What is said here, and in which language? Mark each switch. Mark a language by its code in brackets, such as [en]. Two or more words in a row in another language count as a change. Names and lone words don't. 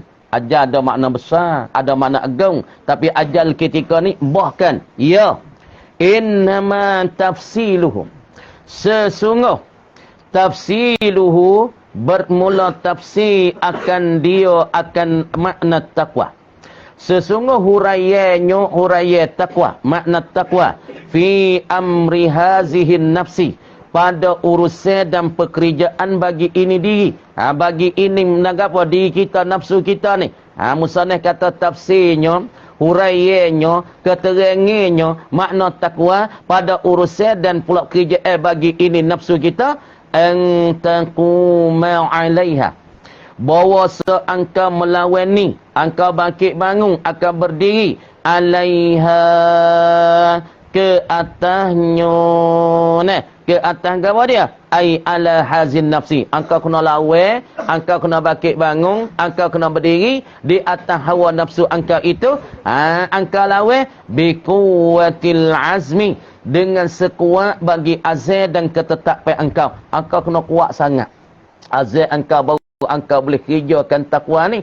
[ms] Ajal ada makna besar, ada makna agung, tapi ajal ketika ni bahkan. Ya, [ar] إنما تفصيله, [ms] sesungguh tafsiluhu, bermula tafsir akan dia akan makna takwa. Sesungguh huraiannya, huraian takwa, makna takwa [ar] في أمر هذه النفس, [ms] pada urusan dan pekerjaan bagi ini diri. Bagi ini menanggapi diri kita, nafsu kita ni. Musannif kata tafsirnya huraiannya, keterangannya, makna takwa pada urusan dan pula kerjaan bagi ini nafsu kita, [ar] أن تقوم عليها. [ms] Bahawa seangka melawan ni, angka bangkit bangun, akan berdiri alaiha, ke atasnya. Nah, ke atas apa dia? [ar] أي على هذه النفس. [ms] Angka kena lawan, angka kena bangkit bangun, angka kena berdiri di atas hawa nafsu angka itu. Angka lawan [ar] بقوة العزم, [ms] dengan sekuat bagi azam dan ketetapan engkau. Engkau kena kuat sangat. Azam engkau baru engkau boleh kerjakan takwa ni.